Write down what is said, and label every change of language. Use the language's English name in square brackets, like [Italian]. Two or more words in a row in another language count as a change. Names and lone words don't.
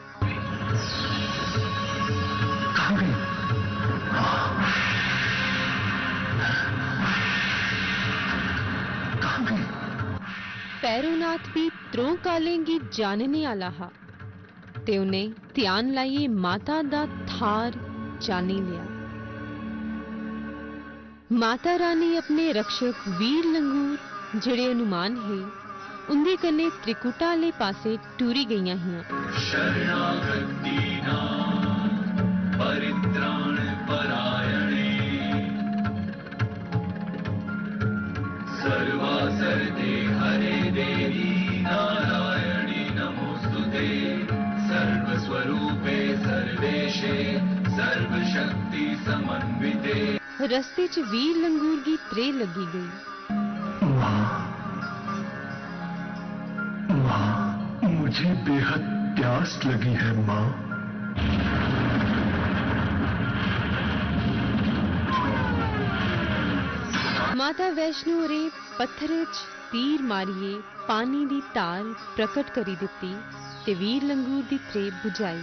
[Dogri] भैरोनाथ भी त्रों कालेंगी जानने आला हा ते उन्हें ध्यान लाइए माता दा थार जानी लिया। माता रानी अपने रक्षक वीर लंगूर जड़े अनुमान है उनके कन्ने त्रिकुटा आले पासे टूरी गईयां हियां। [Sanskrit] शरणागत दीनानाथ परित्राण परायणे सर्वासरते हरे देवी नारायणी नमोस्तुते सर्वस्वरूपे सर्वेशे सर्वशक्ति समन्विते। [Dogri] रस्ते च वीर लंगूर की त्रे लगी गई। [Hindi] माँ, मुझे बेहद प्यास लगी है माँ। [Dogri] माता वैष्णो रे पत्थरे च तीर मारिए पानी दी तार प्रकट करी दिती ते वीर लंगूर दी त्रे बुझाई।